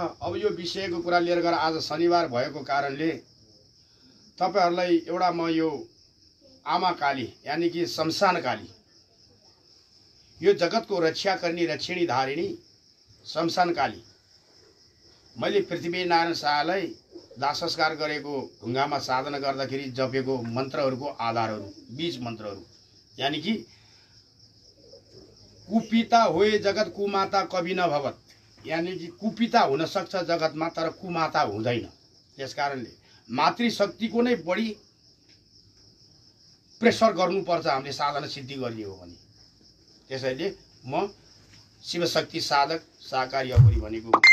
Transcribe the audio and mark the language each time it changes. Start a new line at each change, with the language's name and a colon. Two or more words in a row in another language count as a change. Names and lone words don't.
Nepali: अब यो विषयको कुरा लिएर गएर आज शनिबार भएको कारणले तपाईँहरूलाई एउटा म यो आमा काली यानि कि शमशान काली, यो जगतको रक्षा गर्ने रक्षिणी धारिणी शमशान काली, मैले पृथ्वीनारायण शाहलाई दाह संस्कार गरेको ढुङ्गामा साधना गर्दाखेरि जपेको मन्त्रहरूको आधारहरू, बीज मन्त्रहरू, यानि कि
Sanskrit: कुपिता होए जगत कुमाता कवि न भवत,
Nepali: यानि कि कुपिता हुन सक्छ जगतमा तर कुमाता हुँदैन। त्यस कारणले मातृशक्तिको नै बढी प्रेसर गर्नुपर्छ हामीले साधना सिद्धि गर्ने हो भने। त्यसैले म शिवशक्ति साधक शाकाहारी अघोरी भनेको हो।